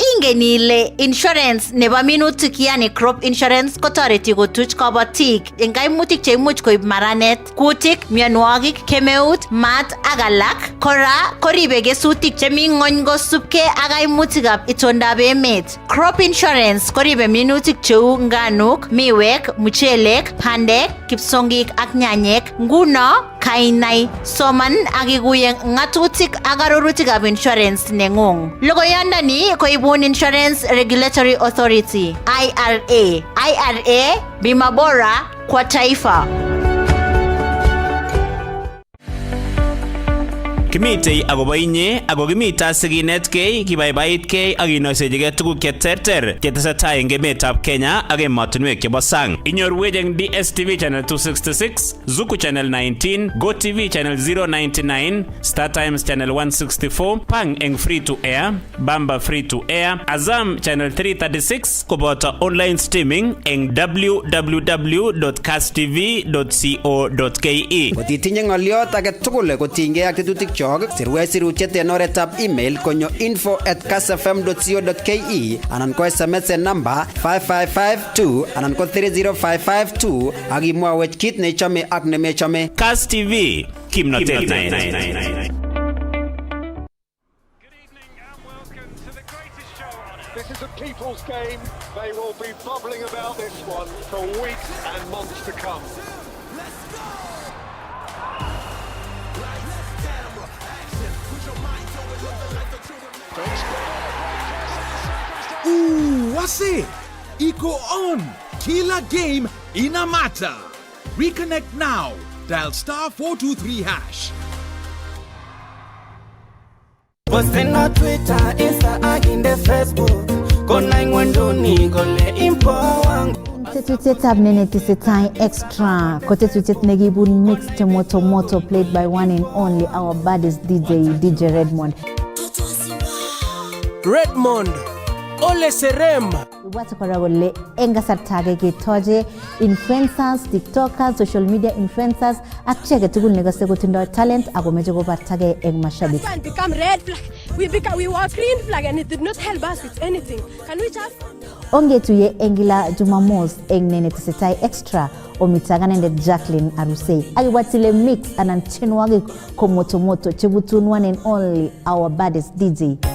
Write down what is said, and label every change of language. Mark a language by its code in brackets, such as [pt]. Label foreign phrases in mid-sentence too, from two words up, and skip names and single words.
[kln] Mengen ile insurance nebo minutik yani [en] crop insurance [kln] kotoreti kotuch kabatik eng kaimutik che imuch koib maranet, kutik, mionwogik, kemeut, maat ak alak. Kora koribe kesutik chemi ng'ony kosubkei ak kaimutikab itondab emet. [en] Crop insurance [kln] koribe minutik cheu nganuk, miwek, mchelek, bandek, kipsongik ak nyanyek. Nguno kainai soman ak ikuye ng'atutik ak arorutikab insurance neng'ung. Logoyondoni koibun Insurance Regulatory Authority IRA. IRA, [sw] bima bora kwa taifa. [kln] Kimitei akobo inye ako kimita sikinetkei kibaibaitkei ak kinoisechigei tuguk cheterter chetesetai eng emetab Kenya ak emotinwek chebo sang. Inyorwech eng DSTV channel 266, Zuku channel 19, GoTV channel 099, Star Times channel 164, Pang eng [en] free to air, [kln] Bamba [en] free to air, [kln] Azam channel 336 koboto [en] online streaming [kln] eng www.kasstv.co.ke. Kotitinye ng'oliot age tugul kotinygei ak tetutik sirwech sirutiet en oretab email konyo info@kassfm.co.ke anan ko SMS en number 5552 anan ko 30552 ak imwawech kit nechome ak nemechome. Kass TV, kimnotet naet. [en] This is a people's game. They will be bubbling about this one for weeks and months to come. Let's go! Ooh, what's it? Eco on. Killer game in a matter. Reconnect now. Dial *423#. Posting on Twitter, Insta, and Facebook. [kln] Kona ingwendoni gole impo wangu. Tetutietab nenetesetai extra. Kotetutiet nekibun [en] mixed moto played by one and only our baddest DJ Redmond. Redmond. Ole Serem. [kln] Watu kora gole engasartage ketoje influencers, tiktokers, [en] social media influencers [kln] ak cheke tugul negase kotindo talent ako meje kobartage eng mashabik. [en] It become red flag. We were green flag and it did not help us with anything. Can we just [kln] Ongetuye engila Jumamos eng nenetesetai extra omitaganende Jacqueline Arusei. Akiwatile mix anan chenwagi komoto chebutun [en] one and only our baddest DJ.